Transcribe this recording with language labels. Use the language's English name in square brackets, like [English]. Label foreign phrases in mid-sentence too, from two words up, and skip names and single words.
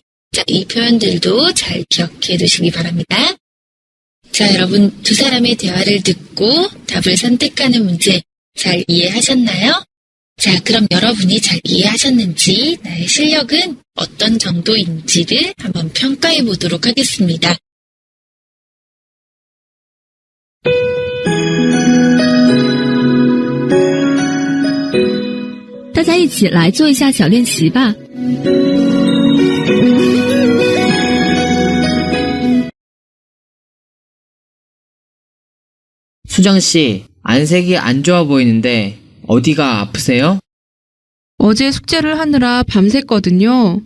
[Korean] 자, 이 표현들도 잘 기억해 두시기 바랍니다. 자, 여러분 두 사람의 대화를 듣고 답을 선택하는 문제 잘 이해하셨나요? 자, 그럼 여러분이 잘 이해하셨는지 나의 실력은 어떤 정도인지를 한번 평가해 보도록 하겠습니다. [Chinese] 大家一起来做一下小练习吧。 [Korean] 수정씨, 안색이 안 좋아 보이는데 어디가 아프세요? 어제 숙제를 하느라 밤샜거든요.